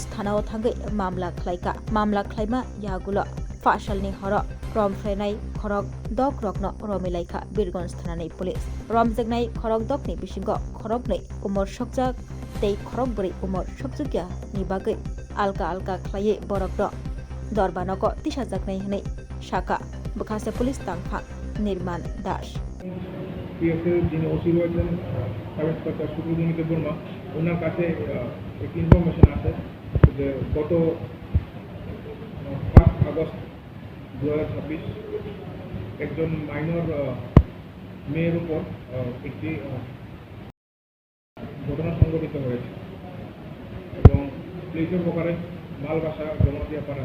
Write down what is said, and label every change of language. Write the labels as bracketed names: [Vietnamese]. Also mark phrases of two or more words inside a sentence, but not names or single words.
[Kok Borok] thanao thangai mamla khlaima yagulo fasalni horo romfrenai khorok dok rokno romilaika Birgonj thanani police romjaknai khorok dok ni bisingo khorok nei umur sukjak tei khorok bori umur suksugya ni bagai alka khlaiye borok do Dorbanoko tisha jaknai hanai Shaka Bukase Police Tangfa Nirman Dash [Bangla] পিএসএর যিনি ওসি রয়েছেন [English] sub inspector [Bangla] সুব্রতনীতি বর্মা, ওনার কাছে একটি ইনফরমেশন আছে যে গত ৫ আগস্ট ২০২৬ একজন মাইনর মেয়ের উপর একটি ঘটনা সংঘটিত হয়েছে এবং পুলিশের প্রকারে মালবাসা জমাতিয়া পাড়া।